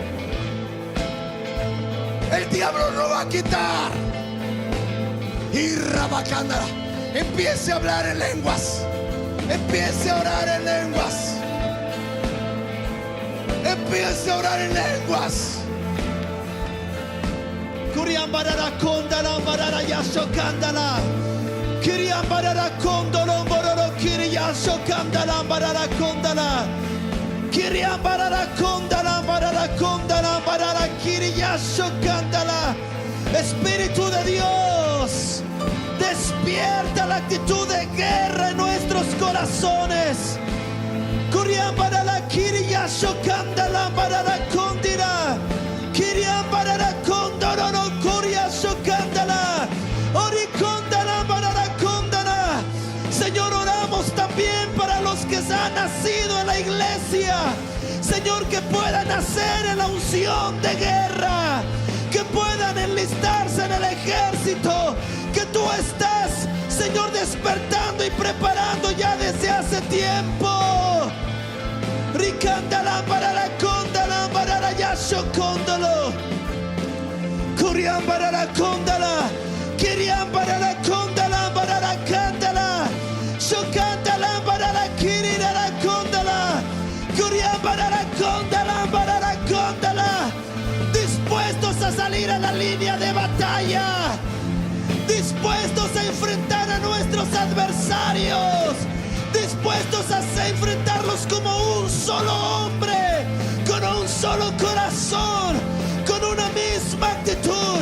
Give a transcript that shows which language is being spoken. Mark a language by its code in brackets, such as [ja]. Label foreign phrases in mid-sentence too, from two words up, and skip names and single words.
[es] El diablo no va a quitar. Y Rabacándara, empiece a hablar en lenguas, empiece a orar en lenguas, empiece a orar en lenguas. Curiambarara condala barara yashokandala. Kiriambarara condolo bororo kiriyashokandala barara condala. Kiriambarara condala barara condala barara kiriyashokandala. Espíritu de Dios, despierta la actitud de guerra en nuestros corazones. Kiriambarara kiriyashokandala barara condira. Kiriambarara condoro kiriyashokandala. Oricondala barara condala. Señor, oramos también para los que se han nacido en la iglesia. Señor, que puedan nacer en la unción de guerra, que puedan enlistarse en el ejército que tú estás, Señor, despertando y preparando ya desde hace tiempo. Ricandala barara condala barara yashokondalo. Kuriam barara condala. Kiriam barara condala barara candala. Shokandala barara kirira condala. Kuriam barara condala barara condala. Dispuestos a salir a la línea de batalla, dispuestos a enfrentar a nuestros adversarios, dispuestos a enfrentarlos como un solo hombre, con un solo corazón, con una misma actitud.